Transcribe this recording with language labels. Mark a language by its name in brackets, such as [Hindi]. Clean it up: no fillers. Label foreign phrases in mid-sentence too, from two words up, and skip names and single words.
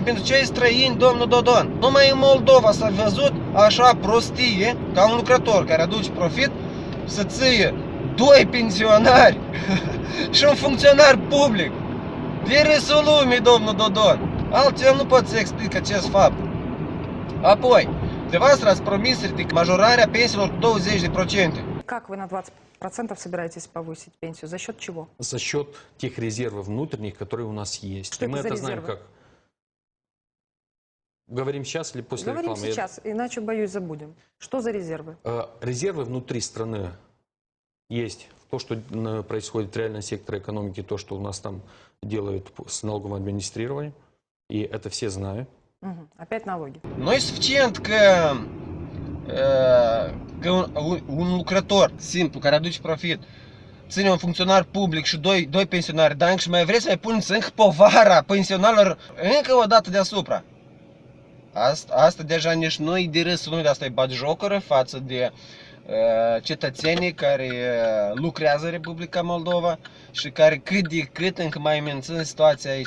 [Romanian] Pentru cei străini, domnul Dodon. Numai în Moldova s-a văzut așa prostie ca un lucrător care aduce profit să ție doi pensionari și un funcționar public. De râsul lumii, domnul Dodon. Altfel nu pot să explic acest fapt. Apoi, dumneavoastră ați promis majorarea pensiilor cu 20%. [Russian] Как вы на 20% собираетесь повысить пенсию? За счет чего? За счет тех резервов внутренних, которые у нас есть. Что И мы это за это знаем резервы? как. Говорим сейчас или после Говорим рекламы? сейчас, иначе, боюсь, забудем. Что за резервы? Резервы внутри страны есть. То, что происходит в реальном секторе экономики, то, что у нас там делают с налоговым администрированием. И это все знают. Мгм. Опять налоги. [Romanian] Noi suficient că un lucrător simplu care aduce profit ține un funcționar public și doi pensionari, dar și mai vreți să mai puneți încă povara pensionarilor încă o dată deasupra. Asta deja nici nu e de râsul lumii, asta e batjocură față de cetățenii care lucrează în Republica Moldova și care cât de cât încă mai mențin situația aici.